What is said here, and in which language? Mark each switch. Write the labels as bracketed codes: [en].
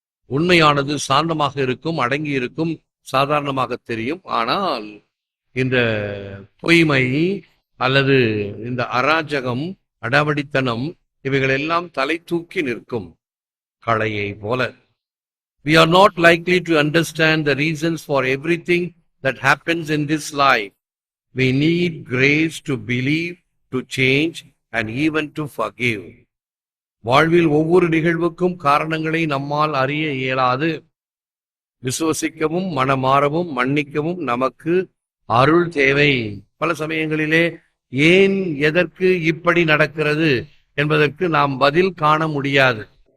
[ta] உண்மையானது சாந்தமாக இருக்கும், அடங்கி இருக்கும், சாதாரணமாக தெரியும். ஆனால் இந்த பொய்மை அல்லது இந்த அராஜகம், அடாவடித்தனம், இவைகள் எல்லாம் தலை தூக்கி நிற்கும் களையை போல. [en] We are not likely to understand the reasons for everything that happens in this life. We need grace to believe, to change, and even to forgive. [ta] வாழ்வில் ஒவ்வொரு நிகழ்வுக்கும் காரணங்களை நம்மால் அறிய இயலாது. விசுவசிக்கவும், மனமாறவும், மன்னிக்கவும் நமக்கு அருள் தேவை. பல சமயங்களிலே ஏன், எதற்கு இப்படி நடக்கிறது என்பதற்கு நாம் பதில் காண முடியாது.